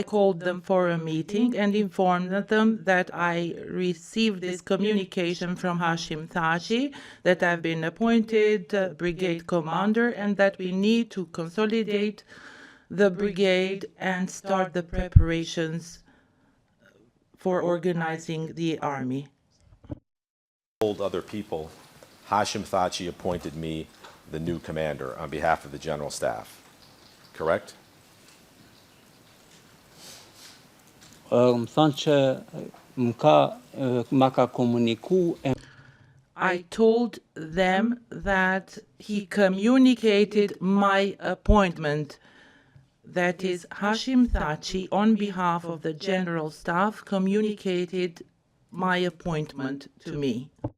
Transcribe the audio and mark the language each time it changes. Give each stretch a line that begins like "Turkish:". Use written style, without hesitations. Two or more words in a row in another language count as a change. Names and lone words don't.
English: called them for a meeting and informed them that I received this communication from Hashim Thaçi, that I've been appointed brigade commander, and that we need to consolidate the brigade and start the preparations for organizing the army. Told other people, Hashim Thaçi appointed me the new commander on behalf of the general staff, correct?
Albanian: më thonë që ma ka komuniku.
English: I told them that he communicated my appointment. That is, Hashim Thaçi, on behalf of the general staff, communicated my appointment to me.